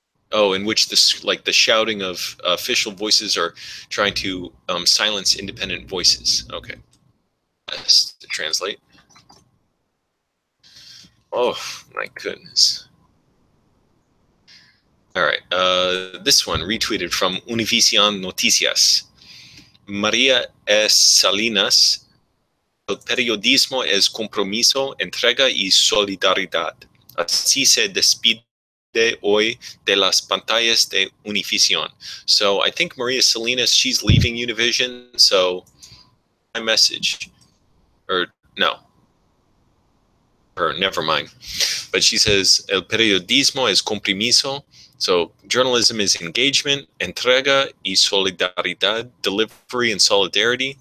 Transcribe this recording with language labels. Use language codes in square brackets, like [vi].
[en] Oh, in which the shouting of official voices are trying to silence independent voices. Okay. To translate. Oh my goodness. All right, this one retweeted from Univision Noticias. [es] María S. Salinas, el periodismo es compromiso, entrega y solidaridad. Así se despide hoy de las pantallas de Univision. [en] So I think Maria Salinas, she's leaving Univision, so my message. Or no, or never mind. But she says, [es] el periodismo es compromiso, [en] So journalism is engagement, [es] entrega y solidaridad, [en] delivery and solidarity.